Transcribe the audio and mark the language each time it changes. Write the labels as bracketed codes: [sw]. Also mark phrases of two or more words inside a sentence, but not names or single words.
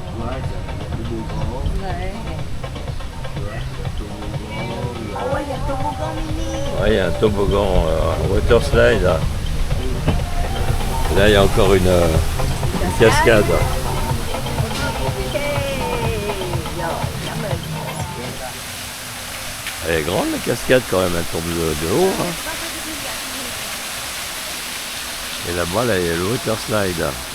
[fr] Oh, il y a le toboggan mini. Ouais, il y a un toboggan [en] water slide. [fr] Là. Et là, il y a encore une cascade. [vi] Ok. Rồi, cảm ơn. [fr] Elle est grande la cascade quand même, elle tombe de haut. Hein. Et là-bas, là, il y a le [en] water slide.